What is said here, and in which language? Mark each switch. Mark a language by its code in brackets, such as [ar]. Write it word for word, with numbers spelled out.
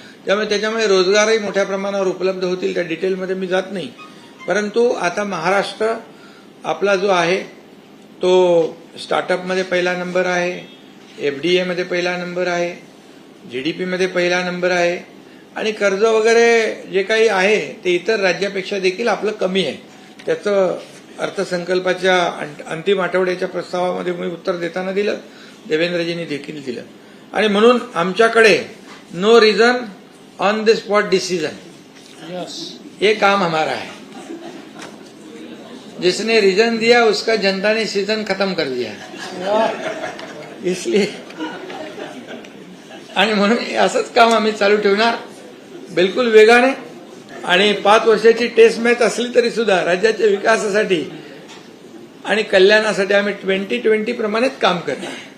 [mr] त्यामुळे त्याच्यामुळे रोजगारही मोठ्या प्रमाणावर उपलब्ध होतील. त्या डिटेलमध्ये मी जात नाही, परंतु आता महाराष्ट्र आपला जो आहे तो स्टार्टअपमध्ये पहिला नंबर आहे, एफडीए मध्ये पहिला नंबर आहे, जीडीपी मध्ये पहिला नंबर आहे आणि कर्ज वगैरे जे काही आहे ते इतर राज्यापेक्षा देखील आपलं कमी आहे. त्याचं अर्थसंकल्पाच्या अंतिम आठवड्याच्या प्रस्तावामध्ये मी उत्तर देताना दिलं, देवेंद्रजींनी देखील दिलं. आणि म्हणून आमच्याकडे [en] no reason on the spot decision [mr] हे काम हमारा आहे. [hi] जिसने रिजन दिया उसका जनता ने सीजन खतम कर दिया. [mr] इसलिए आणि म्हणून असंच काम आम्ही चालू ठेवणार बिलकुल वेगाने आणि पाच वर्षाची टेस्ट मॅच असली तरी सुद्धा राज्याच्या विकासासाठी आणि कल्याणासाठी आम्ही ट्वेंटी ट्वेंटी प्रमाणेच काम करणार.